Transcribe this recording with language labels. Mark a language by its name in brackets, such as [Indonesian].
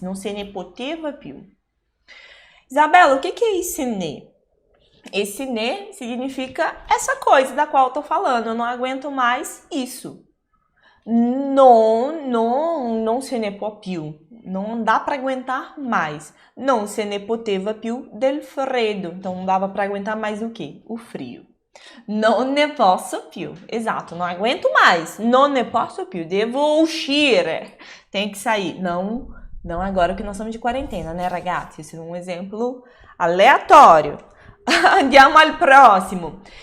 [Italian] Non se ne poteva più. [Portuguese] Isabela, o que é esse ne? Esse ne significa essa coisa da qual eu tô falando. Eu não aguento mais isso. [Italian] Non se ne può più. [Portuguese] Não dá para aguentar mais. [Italian] Non se ne poteva più del freddo. [Portuguese] Então, não dava para aguentar mais o quê? O frio. [Italian] Non ne posso più. [Portuguese] Exato, não aguento mais. [Italian] Non ne posso più. Devo uscire. [Portuguese] Tem que sair. Não agora que nós estamos de quarentena, né, ragazzi? Esse é um exemplo aleatório. [Italian] Andiamo al [Portuguese] próximo.